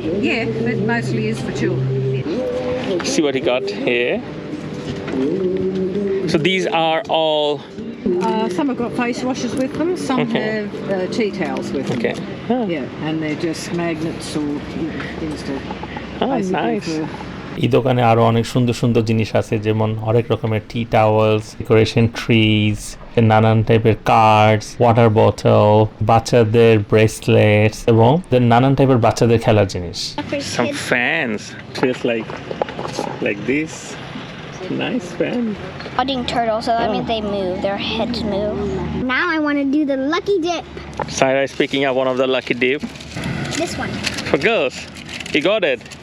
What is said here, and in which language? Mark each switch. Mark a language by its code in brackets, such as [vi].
[en] Yeah, it mostly is for children. See what he got here. So these are all Some have got face washes with them, some Okay. have tea towels with them. okay. Yeah, and they're just magnets or things to basically Nice. for [bn] এই দোকানে আরো অনেক সুন্দর সুন্দর জিনিস আছে, যেমন অনেক রকমের টি টাওয়েলস, ডেকোরেশন ট্রিজ, নানান টাইপের কার্ডস, ওয়াটার বোতল, বাচ্চাদের ব্রেসলেটস এবং নানান টাইপের বাচ্চাদের খেলার জিনিস। [en] Some fans feels like this. Nice fan. Budding turtles, so that means they move. Their heads move. Now I want to do the lucky dip. Sarah is picking up one of the lucky dip This one. for girls. You got it.